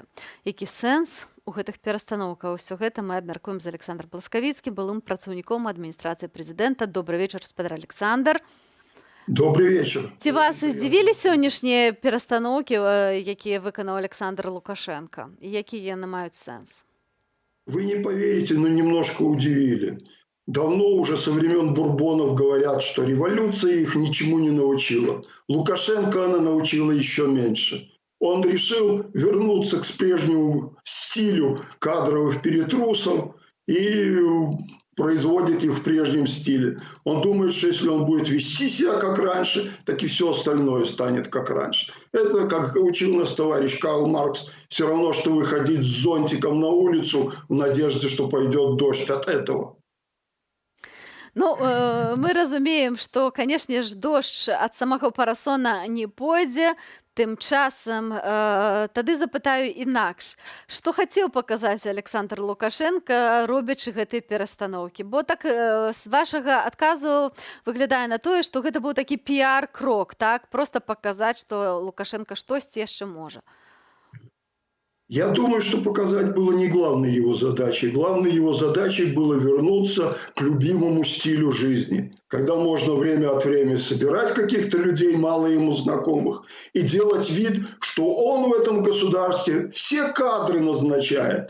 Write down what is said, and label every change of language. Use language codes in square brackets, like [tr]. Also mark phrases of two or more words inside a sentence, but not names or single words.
[be] Які сэнс у гэтых перастаноўках? Усё гэта мы абмяркуем з Александром Бласкавіцкім, былым працаўніком адміністрацыі прэзідэнта. Добрый вечар, спадар Александр. [ru] Добрый вечер. [be] Ці вас здзівілі сённяшнія перастаноўкі, якія выканаў Александр Лукашенко? І якія яны маюць сэнс? [ru] Вы не поверите, но немножко удивили. Давно уже со времен Бурбонов говорят, что революция их ничему не научила. Лукашенко она научила еще меньше. Он решил вернуться к прежнему стилю кадровых перетрусов и производит их в прежнем стиле. Он думает, что если он будет вести себя как раньше, так и все остальное станет как раньше. Это, как учил нас товарищ Карл Маркс, все равно, что выходить с зонтиком на улицу в надежде, что пойдет дождь от этого. [be] Ну, мы разумеем, што, канешне ж, дождж ад самага парасона не пойдзе. Тым часам тады запытаю інакш. Што хацеў паказаць Александр Лукашенко, робячы гэтыя перастаноўкі? Бо так з вашага адказу выглядае на тое, што гэта быў такі піар-крок, так? Проста паказаць, што Лукашенко штосьці яшчэ можа. [ru] Я думаю, что показать было не главной его задачей. Главной его задачей было вернуться к любимому стилю жизни, когда можно время от времени собирать каких-то людей, мало ему знакомых, и делать вид, что он в этом государстве все кадры назначает.